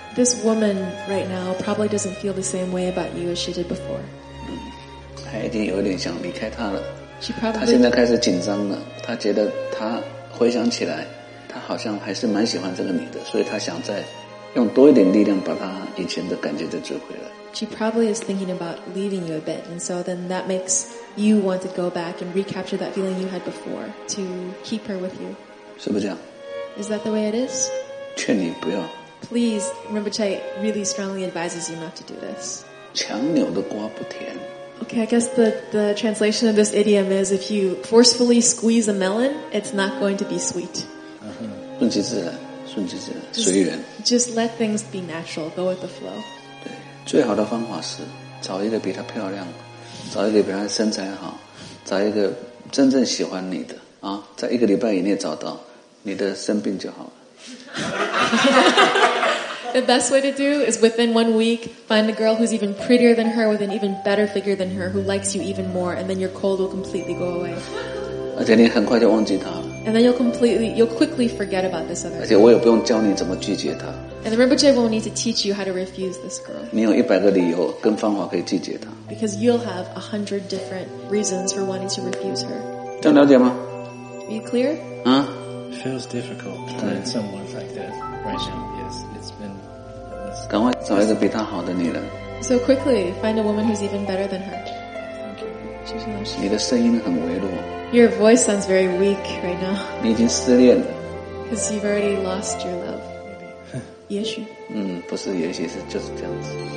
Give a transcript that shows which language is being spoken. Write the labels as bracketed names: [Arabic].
[English] This woman right now probably doesn't feel the same way about you as she did before. [Chinese] 她已经有点想离开他了。 [English] She probably [Chinese] 她现在开始紧张了。她觉得她回想起来，她好像还是蛮喜欢这个女的，所以她想再。用多一点力量把他以前的感觉再追回来。 [English] She probably is thinking about leaving you a bit, and so then that makes you want to go back and recapture that feeling you had before to keep her with you. [Chinese] 是不是这样 [English] ？Is that the way it is? [Chinese] 劝你不要。 [English] Please, Rinpoche really strongly advises you not to do this. [Chinese] 强扭的瓜不甜。 [English] Okay, I guess the translation of this idiom is if you forcefully squeeze a melon, it's not going to be sweet. [Chinese] 顺其自然。顺其自然，随缘。 [English] Just let things be natural, go with the flow. [Chinese] 对，最好的方法是找一个比她漂亮，找一个比她身材好，找一个真正喜欢你的啊，在一个礼拜以内找到，你的生病就好了。 [English] The best way to do is within 1 week, find a girl who's even prettier than her, with an even better figure than her, who likes you even more, and then your cold will completely go away. [Chinese] 而且你很快就忘记她。 [English] And then you'll quickly forget about this other girl. [Chinese] 而且我也不用教你怎么拒绝她。 [English] And the Rinpoche won't need to teach you how to refuse this girl. [Chinese] 你有100个理由跟方法可以拒绝她。 [English] Because you'll have 100 different reasons for wanting to refuse her. [Chinese] 这样了解吗？ [English] Are you clear? Huh? It feels difficult to find someone like that right now. Yes, it's been... [Chinese] 赶快找一个比她好的女人。 [English] So quickly, find a woman who's even better than her. Thank you. [Chinese] 谢谢老师。你的声音很微弱。 [English] Your voice sounds very weak right now. [Chinese] 你已经失恋了。 [English] Because you've already lost your love. Maybe. [Chinese] 也许。不是也许，是就是这样子。